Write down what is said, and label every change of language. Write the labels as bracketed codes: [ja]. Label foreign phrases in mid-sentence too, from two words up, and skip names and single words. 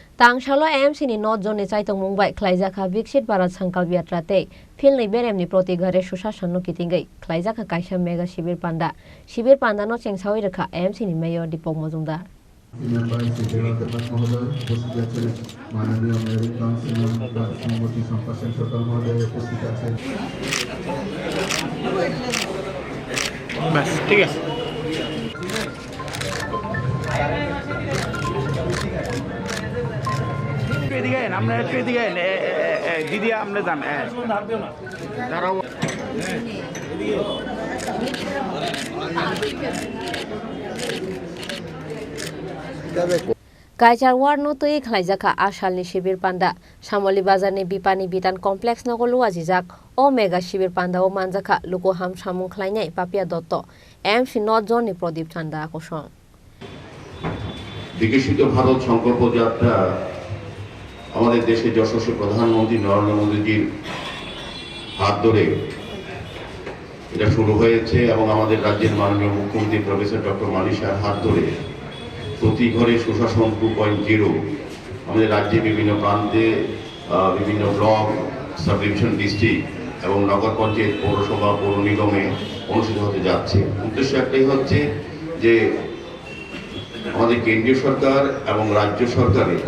[trp] Tangshalo AMC ni not zone chaitung Mumbai Khlaijakha Viksit Bharat Sankalp Yatra te phil ni berem ni Prati Ghare Sushan no Kitingwi Khlaijakha kaisa mega Shibir Panda no chengsawi rakha AMC ni mayor Dipok Mojumdar [hi] बस ठीक है [bn] এদিকে আমরা একটু এদিকে দিদি আমরা জান দাঁড়াও [trp] Kaichar war no tui Khlaijakha ashal ni Shibir Panda Shamoli bazar ni Bipani Bitan complex no golu ajijak o mega Shibir Panda o manjakha luko ham samung khlainai papia dotto MC not zone ni Pradip Chanda akosong [bn] বিকশিত ভারত সংকল্প যাত্রা আমাদের দেশের যশস্বী প্রধানমন্ত্রী নরেন্দ্র মোদীজির হাত ধরে এটা শুরু হয়েছে এবং আমাদের রাজ্যের মাননীয় মুখ্যমন্ত্রী প্রফেসর ডক্টর মানিশার হাত ধরে প্রতি ঘরে সুশাসন 2.0 আমাদের রাজ্যে বিভিন্ন প্রান্তে বিভিন্ন ব্লক [en] sub division district [bn] এবং নগর পঞ্চায়েত পৌরসভা পৌর নিগমে অনুষ্ঠিত হতে যাচ্ছে উদ্দেশ্য একটাই হচ্ছে যে আমাদের কেন্দ্রীয় সরকার এবং রাজ্য সরকারের